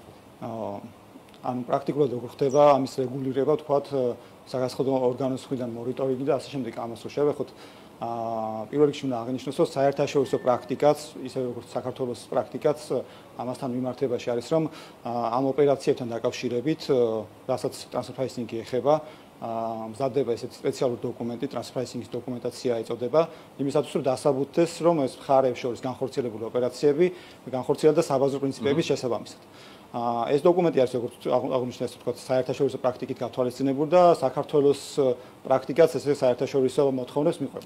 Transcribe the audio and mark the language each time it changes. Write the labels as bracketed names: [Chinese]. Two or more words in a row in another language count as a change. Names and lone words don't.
[Georgian] ანუ პრაქტიკულად როგორ ხდება ამის რეგულირება, თქვათ, საგანსხვავებელ ორგანოს მხრიდან მონიტორინგი და ასე შემდეგ. ამას რო შევეხოთ, პირველ რიგში უნდა აღინიშნოს, რომ საერთაშორისო პრაქტიკაც, ისე როგორც საქართველოს პრაქტიკაც ამასთან მიმართებაში არის, რომ ამ ოპერაციებთან დაკავშირებით, რასაც [English] transfer pricing-ი [Georgian] ეხება, მზადდება ესეთი სპეციალური დოკუმენტი, [English] transfer pricing-ის [Georgian] დოკუმენტაცია ეწოდება, იმისათვის რომ დასაბუთდეს, რომ ეს მხარეებს შორის განხორციელებული ოპერაციები განხორციელდა და საბაზრო პრინციპების შესაბამისად. ეს დოკუმენტი არის როგორც აღნიშნეთ, თქვა საერთაშორისო პრაქტიკით გათვალისწინებული და საქართველოს პრაქტიკაც ესე საერთაშორისო მოთხოვნებს მიყვება.